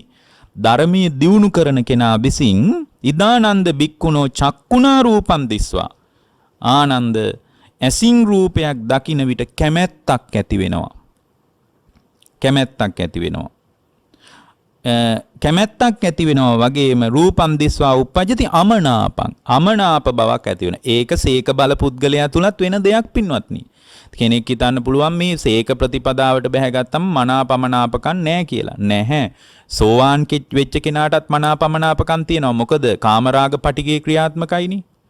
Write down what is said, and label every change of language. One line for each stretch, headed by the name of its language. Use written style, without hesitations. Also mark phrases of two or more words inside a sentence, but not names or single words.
Sinhala: ධර්මයේ දියුණු කරන කෙනා විසින්
Pali: ඉදානන්ද බික්කුණෝ චක්කුණා රූපං දිස්වා.
Sinhala: ආනන්ද ඇසින් රූපයක් දකින විට කැමැත්තක් ඇති වෙනවා. කැමැත්තක් ඇති වෙනවා. කැමැත්තක් ඇති වෙනවා වගේම
Pali: රූපං දිස්වා uppajjati අමනාපං
Sinhala: අමනාප බවක් ඇති වෙනවා. ඒක සේක බල පුද්ගලයා තුලත් වෙන දෙයක් පින්වත්නි. කෙනෙක් හිතන්න පුළුවන් මේ සේක ප්‍රතිපදාවට බැහැගත්තම මනාපමනාපකම් නැහැ කියලා. නැහැ. සෝවාන් වෙච්ච කෙනාටත් මනාපමනාපකම් තියෙනවා. මොකද කාමරාග පටිගේ ක්‍රියාත්මකයිනේ.